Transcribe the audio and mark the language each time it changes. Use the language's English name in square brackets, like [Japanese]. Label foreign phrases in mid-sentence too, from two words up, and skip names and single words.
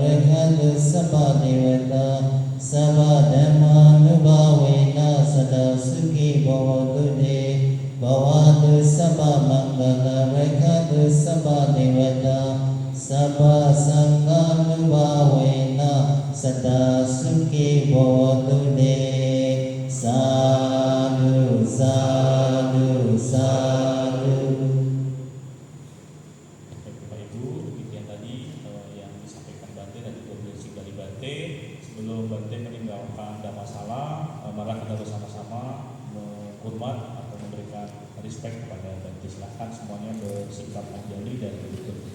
[Pali] ခတုသဗ္ဗဒေဝတာသဗ္ဗဓမ္မာနုဘဝေနသဒ္ဒသုခိဘောတုနေဘဝတုသဗ္ဗမင်္ဂလရခတုသဗ္ဗဒေဝတာသဗ္ဗသံဃာနုဘဝေနသဒ္ဒသုခိဘောတုနေသာဓုသာဓုသာဓု [Indonesian] Bapak Ibu, demikian tadi yang disampaikan Bante dan juga prinsip dari Bante. Sebelum Bante meninggalkan Dhammasala, mari kita bersama-sama menghormat atau memberikan respect kepada Bante. Silakan semuanya bersikap anjali dan duduk.